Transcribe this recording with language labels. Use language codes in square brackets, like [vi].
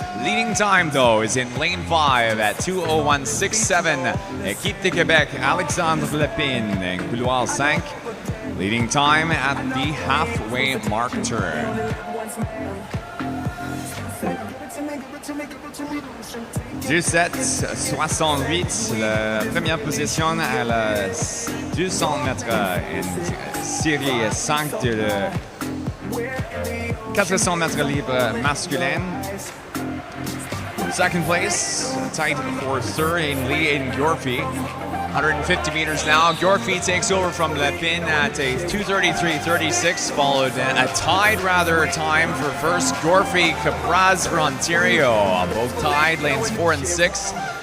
[en] Leading time though is in lane 5 at 2:01.67. [fr] Équipe de Québec, Alexandre Lepine in couloir 5. [en] Leading time at the halfway mark turn. [fr] 17:68, la première position à la 200 mètres en série 5 de 400 mètres libre masculin. [en] Second place, tight for third in Lee and Gorpy. 150 meters now. Gorpy takes over from Lepine at a 2:33.36, followed a tied time for first. Gorpy, Capraz for Ontario, both tied, lanes 4 and 6.